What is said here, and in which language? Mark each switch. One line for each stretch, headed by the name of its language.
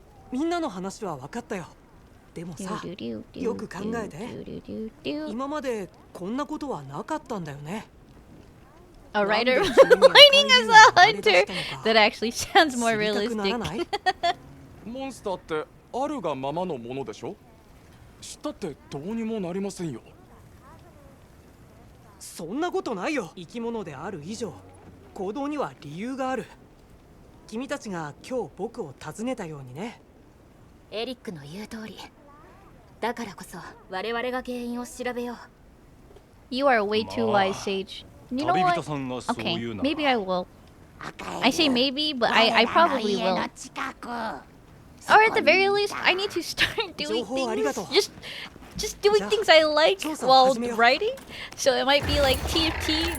Japanese: みんなの話は分かったよ。でもさ、よく考えて。今までこんなことはなかったんだよね。
English: A writer moonlighting as a hunter. That actually sounds more
Japanese: 知りたくなら
English: realistic.
Japanese: ない？モンスターってあるがままのものでしょ。知ったってどうにもなりませんよ。そんなことないよ。生き物である以上、行動には理由がある。君たちが今日僕を訪ねたようにね。エリックの言う通りだからこそ我々が原因を調べよう
English: You are way too wise, Sage. You know what? Okay, maybe I will. I say maybe, but I probably will. Or at the very least, I need to start doing things. Just doing things I like while writing. So it might be like TFT.